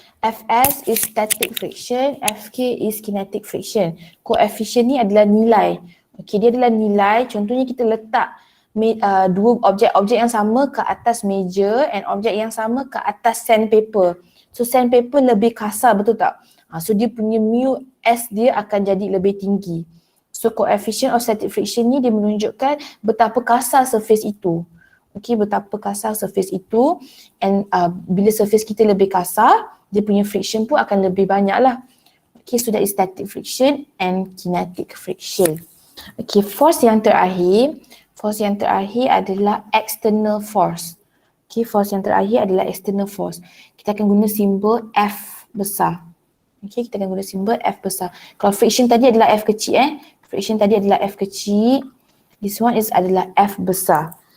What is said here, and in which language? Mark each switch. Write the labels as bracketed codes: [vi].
[en] Fs is static friction, Fk is kinetic friction. [ms] Coefficient ni adalah nilai. Okay, dia adalah nilai. Contohnya kita letak dua objek yang sama ke atas meja and objek yang sama ke atas sandpaper. So sandpaper lebih kasar, betul tak? So dia punya mu s dia akan jadi lebih tinggi. So [en] coefficient of static friction [ms] ni dia menunjukkan betapa kasar surface itu. Okay, betapa kasar surface itu, and bila surface kita lebih kasar, dia punya friction pun akan lebih banyak lah. [en] Okay, so that is static friction and kinetic friction. [ms] Okay, force yang terakhir adalah external force. Okay, force yang terakhir adalah external force. Kita akan guna simbol F besar. Okay, kita akan guna simbol F besar. Kalau friction tadi adalah F kecil friction tadi adalah F kecil, [en] this one [ms] adalah F besar.